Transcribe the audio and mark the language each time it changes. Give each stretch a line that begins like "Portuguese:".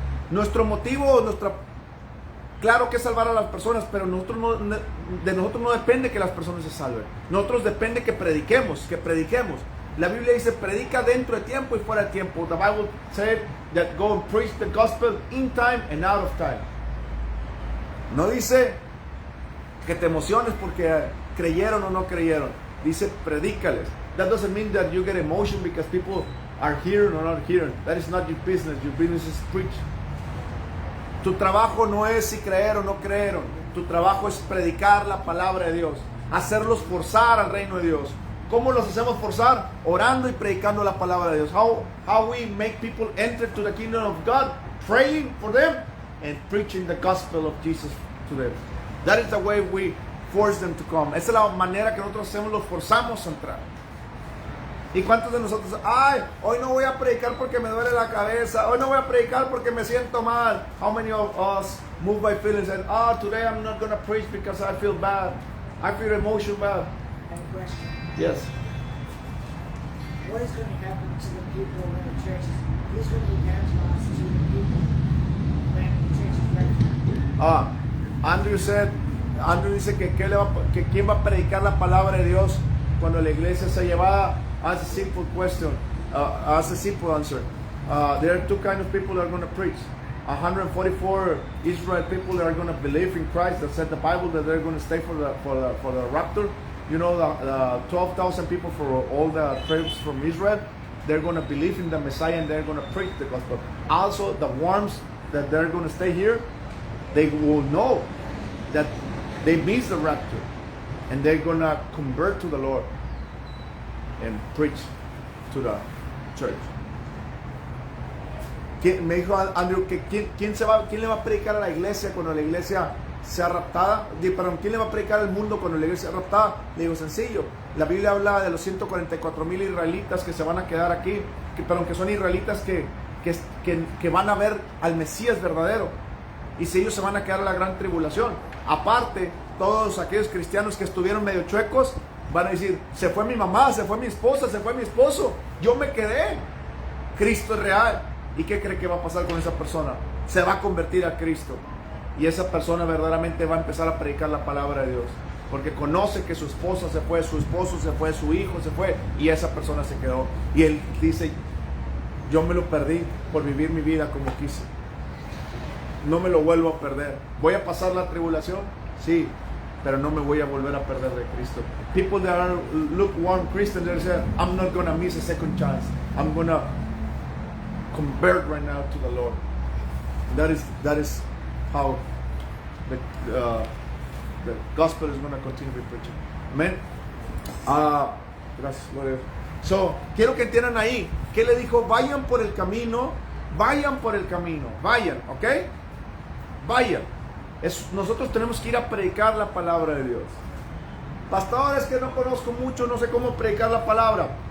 Spanish: Nuestro motivo, claro que es salvar a las personas, pero de nosotros no depende que las personas se salven. Nosotros depende que prediquemos. La Biblia dice, predica dentro de tiempo y fuera de tiempo.
English: The Bible said that go and preach the gospel in time and out of time.
Spanish: No dice que te emociones porque creyeron o no creyeron. Dice, predícales.
English: That doesn't mean that you get emotion because people are hearing or not hearing. That is not your business. Your business is preach.
Spanish: Tu trabajo no es si creer o no creyeron. Tu trabajo es predicar la palabra de Dios. Hacerlos forzar al reino de Dios. ¿Cómo los hacemos forzar? Orando y predicando la palabra de Dios.
English: How we make people enter to the kingdom of God? Praying for them and preaching the gospel of Jesus to them. That is the way we force them to come.
Spanish: Esa es la manera que nosotros hacemos, los forzamos a entrar. ¿Y cuántos de nosotros? Ay, hoy no voy a predicar porque me duele la cabeza. Hoy no voy a predicar porque me siento mal.
English: How many of us move by feelings and today I'm not going to preach because I feel bad. I feel emotional bad. I have a question. Yes. What is going to happen to the people in the churches? Who's going to evangelize to the people when the church is ready?
Spanish: Andrew dice que quién va a predicar la palabra de Dios cuando la iglesia sea llevada.
English: As a simple question, as a simple answer. There are two kinds of people that are going to preach. 144 Israel people that are going to believe in Christ. That said the Bible that they're going to stay for the rapture. You know, the 12,000 people for all the tribes from Israel. They're going to believe in the Messiah and they're going to preach the gospel. Also, the worms that they're going to stay here, they will know that they missed the rapture and they're going to convert to the Lord and preach to the church.
Spanish: Me dijo Andrew que quién le va a predicar a la iglesia cuando la iglesia sea raptada. Perdón, ¿quién le va a predicar al mundo cuando la iglesia sea raptada? Le digo, sencillo. La Biblia habla de los 144,000 israelitas que se van a quedar aquí, que son israelitas que van a ver al Mesías verdadero. Y si ellos se van a quedar a la gran tribulación. Aparte, todos aquellos cristianos que estuvieron medio chuecos van a decir, se fue mi mamá, se fue mi esposa, se fue mi esposo, yo me quedé. Cristo es real. ¿Y qué cree que va a pasar con esa persona? Se va a convertir a Cristo. Y esa persona verdaderamente va a empezar a predicar la palabra de Dios. Porque conoce que su esposa se fue, su esposo se fue, su hijo se fue. Y esa persona se quedó. Y él dice, yo me lo perdí por vivir mi vida como quise. No me lo vuelvo a perder. ¿Voy a pasar la tribulación? Sí. Pero no me voy a volver a perder de Cristo.
English: People that are lukewarm Christians, they say, I'm not going to miss a second chance. I'm going to convert right now to the Lord. That is how the gospel is going to continue to be preaching.
Spanish: Amen. Gracias, Gloria. So, quiero que entiendan ahí. ¿Qué le dijo? Vayan por el camino. Vayan por el camino. Vayan, ¿ok? Vayan. Nosotros tenemos que ir a predicar la palabra de Dios. Pastor, es que no conozco mucho, no sé cómo predicar la palabra.